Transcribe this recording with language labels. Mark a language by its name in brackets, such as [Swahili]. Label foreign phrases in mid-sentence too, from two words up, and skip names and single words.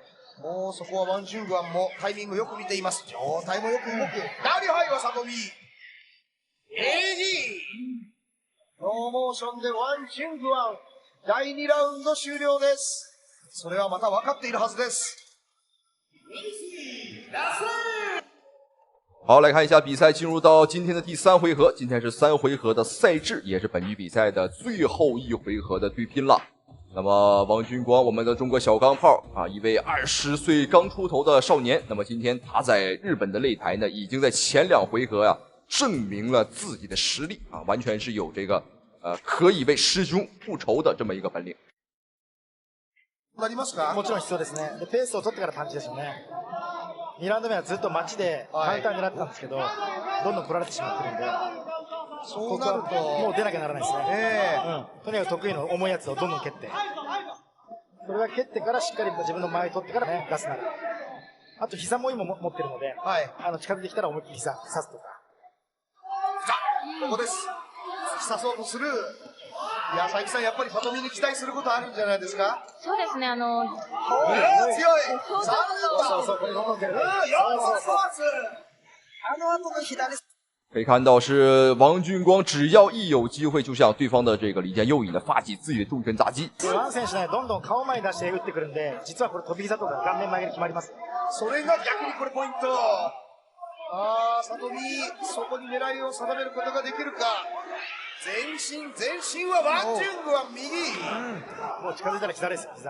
[Japanese] もうそこはワン・ジュングアンもタイミングよく見ています。状態もよく動く。ダリハイは里見。ノーモーションでワン・ジュングアン。第2ラウンド終了です。それはまた分かっているはずです。 [Chinese] 好，来看一下比赛，进入到今天的第3回合。今天是3回合的赛制，也是本局比赛的最后一回合的对拼了。那么王军光，我们的中国小钢炮啊，一位20岁刚出头的少年。那么今天他在日本的擂台呢，已经在前2回合呀，证明了自己的实力啊，完全是有这个可以为师兄复仇的这么一个本領。 [Japanese] なりますか？もちろん必要ですね。でペースを取ってからパンチですよね。2ラウンド目はずっと待ちでカウンター狙ってたんですけど、どんどん取られてしまってるんで、そうなるともう出なきゃならないですね。とにかく得意の重いやつをどんどん蹴って、それは蹴ってからしっかり自分の前取ってからね、出すなら。あと膝も今持ってるので、近づいてきたら思いっきり膝刺すとか。ここです。刺そうとする。いや、佐伯さん、やっぱり里見に期待することあるんじゃないですか？そうですね、強い。そうこれどんどん蹴る。 [Chinese] 可以看到是王俊光，只要一有機会，就像对方的这个李健佑以呢发起自己的重拳打击。 [Japanese] ワン選手ね、どんどん顔前に出して打ってくるんで、実はこれ飛び膝とか顔面前蹴り決まります。それが逆にこれポイント。里見、そこに狙いを定めることができるか。前進はワン・ジュングは右。もう近づいたら膝です、膝。